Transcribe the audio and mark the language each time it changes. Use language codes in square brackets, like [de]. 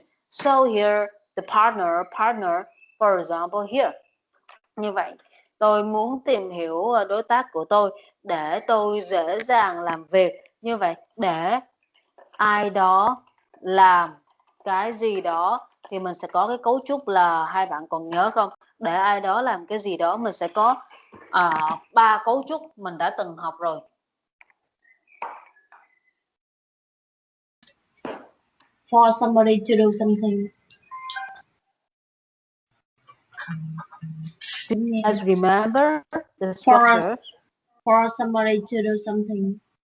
[en] So here, the partner, for example, here. [vi] Như vậy, tôi muốn tìm hiểu đối tác của tôi để tôi dễ dàng làm việc. Như vậy, để ai đó làm cái gì đó thì mình sẽ có cái cấu trúc là, hai bạn còn nhớ không? để ai đó làm cái gì đó, mình sẽ có 3 cấu trúc mình đã từng học rồi. [en] For somebody to do something. Do you guys remember the structure? For somebody to do something.